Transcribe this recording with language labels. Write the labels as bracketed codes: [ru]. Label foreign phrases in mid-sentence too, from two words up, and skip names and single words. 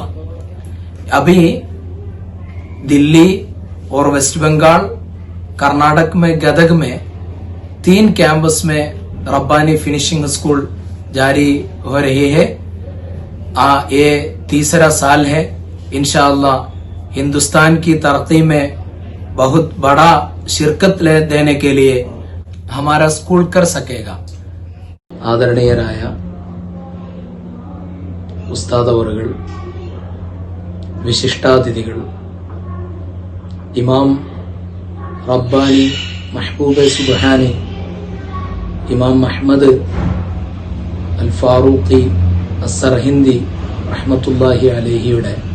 [ur] ابھی دلی اور ویسٹ بنگال، کرناٹک میں گدگ میں 3 کیمپس میں ربانی فنشنگ اسکول جاری ہو رہی ہے۔ یہ تیسرا سال ہے۔ انشاءاللہ ہندوستان کی ترقی میں بہت بڑا شرکت دینے کے لیے ہمارا اسکول کر سکے گا۔ [ml] ആദരണീയരായ ഉസ്താദ് അവറുകൾ, വിശിഷ്ടാതിഥികൾ, ഇമാം റബ്ബാനി മഹ്ബൂബ് സുബ്ഹാനി ഇമാം അഹ്മദ് അൽ ഫാറൂഖി അസ്സർഹിന്ദി റഹ്മത്തുള്ളാഹി അലൈഹിയുടെ